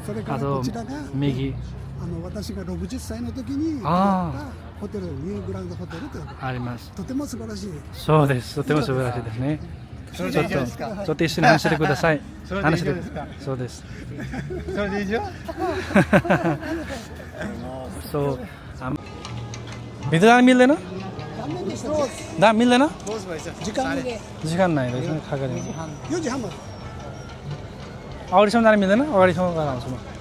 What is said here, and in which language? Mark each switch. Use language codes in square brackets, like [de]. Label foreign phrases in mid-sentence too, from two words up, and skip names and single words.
[ja] それからこちらが右私が60歳の時に泊まったホテル、ニューグランドホテルというのがあります。とても素晴らしい。そうです。とても素晴らしいですね。ちょっと一緒に話してください。話してください。そうです。それでいいじゃん。そう。 [ne] भित्र जान मिल्दैन? मिल्दैन? जिकान नाही रहेछ खाएको अगाडिसम्म जान मिल्दैन? अगाडिसम्म गएर आउँछु म।